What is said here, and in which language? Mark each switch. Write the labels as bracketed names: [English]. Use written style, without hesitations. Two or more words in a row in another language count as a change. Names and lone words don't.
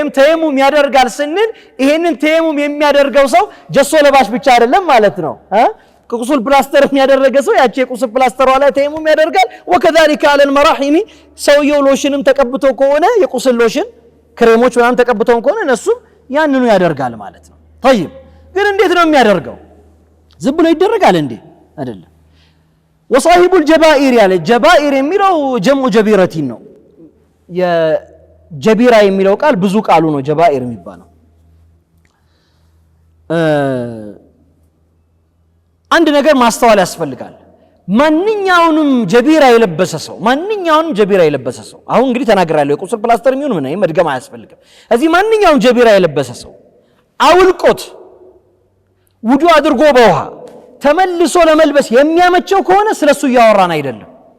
[Amharic] ተየሙም ያደርጋል ስንል ይሄንን ተየሙም የሚያደርገው ሰው ጀሶ ለባሽ ብቻ አይደለም ማለት ነው ከቁስል ፕላስተር የሚያደረገ ሰው ያቺ የቁስል ፕላስተሯ ላይ ተየሙም ያደርጋል [Arabic] وكذلك على المراحم [Amharic] ሰውየው ሎሽንም ተቀብቶ ከሆነ የቁስል ሎሽን ክሬሞች ምናምን ተቀብተው ከሆነ እነሱ ያንኑ ያደርጋል ማለት ነው طيب ግን እንዴት ነው የሚያደርገው ዝም ብሎ ይደረጋል እንዴ አይደለም [Arabic] وصاحب الجبائر [Amharic] ያለ ጀባኢር የሚለው [Arabic] جمع جبيرة [Amharic] ነው የጀቢራ የሚለው ቃል ብዙ ቃሉ ነው ጀባኢር የሚባለው አንድ ነገር ማስተዋል ያስፈልጋል ማንኛውንም ጀቢራ የለበሰ ሰው አሁን እንግዲህ ተናግራለሁ የቁስል ፕላስተር የሚሆን ምን መድገም አያስፈልግም እዚህ ማንኛውንም ጀቢራ የለበሰ ሰው አውልቆት ውዱ አድርጎ በውሃ ተመልሶ ለመልበስ የሚያመቸው ከሆነ ስለሱ ያወራን አይደለም